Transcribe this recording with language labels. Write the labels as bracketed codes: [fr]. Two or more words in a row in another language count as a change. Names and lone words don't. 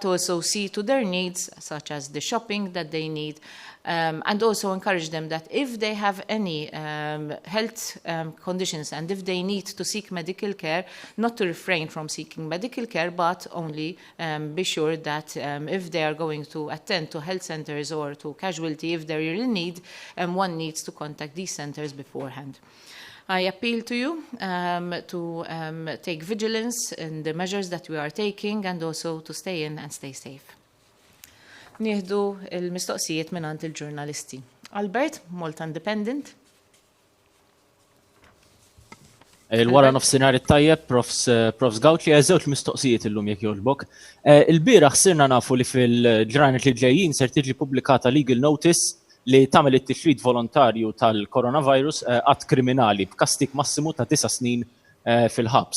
[en] also see to their needs, such as the shopping that they need, and also encourage them that if they have any health conditions and if they need to seek medical care, not to refrain from seeking medical care, but only be sure that if they are going to attend to health centers or to casualty, if they really need, one needs to contact these centers beforehand. I appeal to you to take vigilance in the measures that we are taking and also to stay in and stay safe. [mt] Nieħdu il-mistoqsijiet mingħand il-ġurnalisti. Albert, Malta Independent. Il-wara nofsinhar it-tajjeb, Profs Gawtli, żewġ mistoqsijiet illum jekk jogħġbok. Il-bieraħ sirna nafu li fil-ġranet li ġejjin ser tiġi pubblikata [en] legal notice [mt] li tagħmel it-tixrid volontarju tal-coronavirus qatt kriminali b'kastig massimu ta' 9 snin fil-ħabs.